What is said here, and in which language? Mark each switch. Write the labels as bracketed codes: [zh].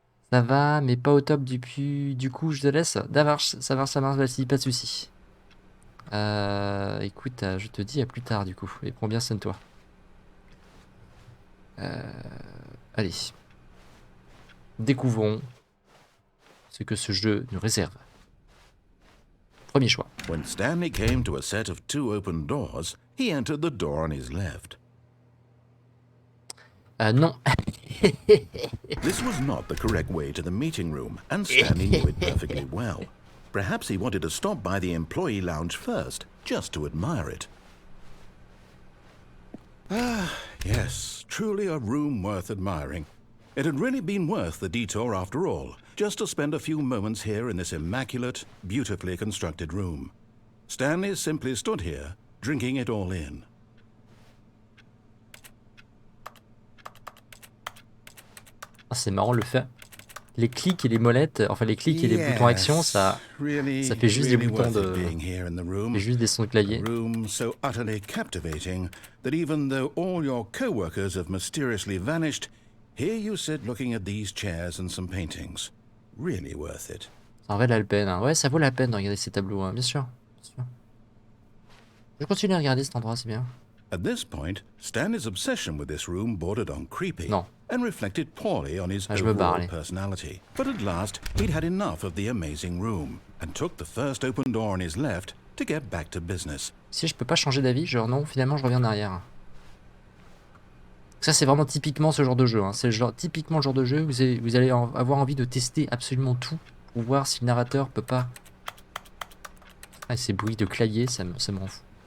[fr] Ça va, mais pas au top du coup, je te laisse. Ça marche, vas-y, pas de soucis. Écoute, je te dis à plus tard, du coup. Et prends bien soin de toi. Allez. Découvrons ce que ce jeu nous réserve. Premier choix. [en] When Stanley came to a set of 2 open doors, he entered the door on his left. [fr] Non. [en] This was not the correct way to the meeting room, and Stanley knew it perfectly well. Perhaps he wanted to stop by the employee lounge first, just to admire it. Ah, yes, truly a room worth admiring. It had really been worth the detour after all, just to spend a few moments here in this immaculate, beautifully constructed room. Stanley simply stood here, drinking it all in. [fr] C'est marrant le fait. Les clics et les molettes, enfin les clics et les boutons action, ça fait juste des boutons de... Et juste des sons de clavier. [en] Room so utterly captivating that even though all your co-workers have mysteriously vanished, here you sit looking at these chairs and some paintings. Really worth it. [fr] Ça en vaut la peine. Hein. Ouais, ça vaut la peine de regarder ces tableaux, hein. Bien sûr. Bien sûr. Je continue à regarder cet endroit, c'est bien. [en] At this point, Stanley's obsession with this room bordered on creepy. [fr] Non. [en] And reflected poorly on his [fr] Ah, je me barre, [en] overall [fr] allez. [en] personality. But at last, he'd had enough of the amazing room, and took the first open door on his left to get back to business. [fr] Si je peux pas changer d'avis, genre non, finalement je reviens en arrière. Ça c'est vraiment typiquement ce genre de jeu. Hein. C'est typiquement le genre de jeu où vous allez avoir envie de tester absolument tout pour voir si le narrateur peut pas... Ah, ces bruits de clavier, ça me rend fou.